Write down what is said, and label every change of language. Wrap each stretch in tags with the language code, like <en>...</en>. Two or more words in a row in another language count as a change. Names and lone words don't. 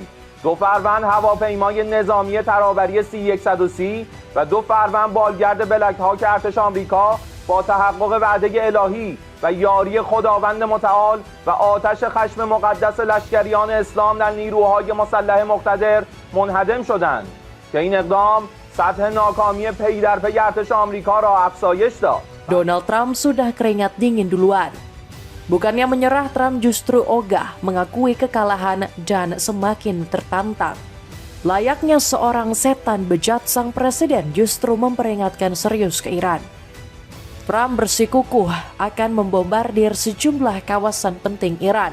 <fa>2 فروند هواپیمای نظامی ترابری C-130 و 2 فروند بالگرد بلک هاک ارتش آمریکا با تحقق وعده الهی و یاری خداوند متعال و آتش خشم مقدس لشکریان اسلام در نیروهای مسلح مقتدر منهدم شدند که این اقدام سطح ناکامی پی در پی ارتش آمریکا را افزایش داد.</fa> <id>Donald Trump sudah keringat dingin duluan. Bukannya menyerah, Trump justru ogah mengakui kekalahan dan semakin tertantang. Layaknya seorang setan bejat, sang presiden justru memperingatkan serius ke Iran. Trump bersikukuh akan membombardir sejumlah kawasan penting Iran.</id>